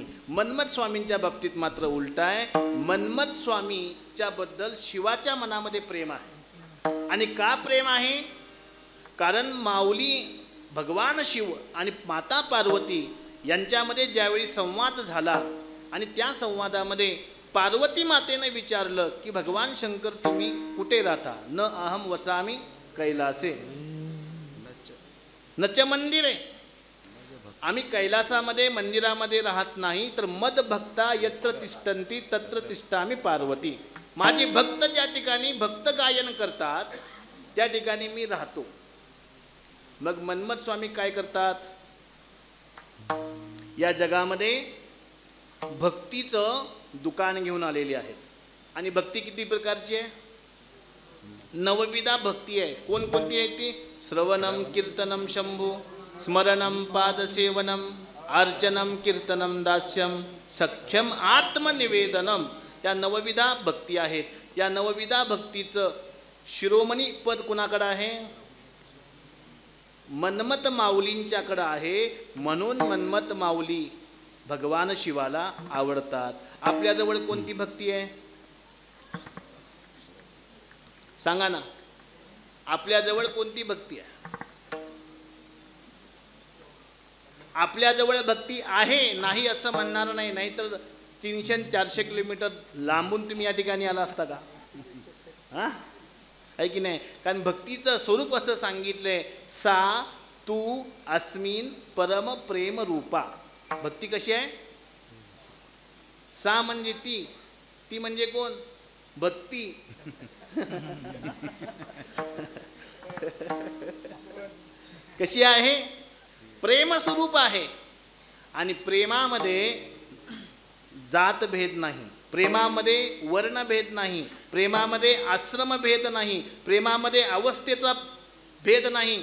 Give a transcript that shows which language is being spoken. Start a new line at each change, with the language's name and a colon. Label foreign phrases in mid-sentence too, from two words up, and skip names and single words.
Marathi: मन्मथ स्वामींच्या बाबतीत मात्र उलट आहे. मन्मथ स्वामीच्या बद्दल शिवाच्या मनामध्ये प्रेम आहे. आणि का प्रेम आहे? कारण माऊली भगवान शिव आणि माता पार्वती यांच्यामध्ये ज्यावेळी संवाद झाला आणि त्या संवादामध्ये पार्वती मातेने विचारलं की भगवान शंकर तुम्ही कुठे राहता?
Sanskrit: न अहम वसामी कैलासे नच मंदिरे.
Marathi: आम्ही कैलासामध्ये मंदिरामध्ये राहत नाही, तर
Sanskrit: मद भक्ता यत्र तिष्ठन्ति तत्र तिष्ठामि पार्वती.
Marathi: माझे भक्त ज्या ठिकाणी भक्त गायन करतात त्या ठिकाणी मी राहतो. मग मन्मथ स्वामी काय करतात? या जगामध्ये भक्तीचं दुकान घेऊन आलेली आहेत. आणि भक्ती किती प्रकारची आहे? नवविधा भक्ती आहे. कोणकोणती आहे ती?
Sanskrit: श्रवणम कीर्तनम शंभू, स्मरणम पादसेवनम, अर्चनम कीर्तनम दास्यम, सख्यम आत्मनिवेदनम.
Marathi: या नवविधा भक्ती आहेत. या नवविधा भक्तीचं शिरोमणी पद कुणाकडे आहे? मन्मथ माऊलींच्याकडे आहे. म्हणून मन्मथ माऊली भगवान शिवाला आवडतात. आपल्याजवळ कोणती भक्ती आहे सांगा ना? आपल्याजवळ कोणती भक्ती आहे? आपल्याजवळ भक्ती आहे नाही असं म्हणणार नाही, नाहीतर 300-400 किलोमीटर लांबून तुम्ही या ठिकाणी आला असता का? हा, आहे की नाही? कारण भक्तीचं स्वरूप असं सांगितलंय,
Sanskrit: सा तू अस्मिन परम प्रेम रूपा.
Marathi: भक्ती कशी आहे? सा म्हणजे ती, ती म्हणजे कोण? भक्ती. कशी आहे? प्रेम स्वरूप आहे. आणि प्रेमामध्ये जातभेद नाही, प्रेमामध्ये वर्णभेद नाही, प्रेमामध्ये आश्रमभेद नाही, प्रेमामध्ये अवस्थेचा भेद नाही.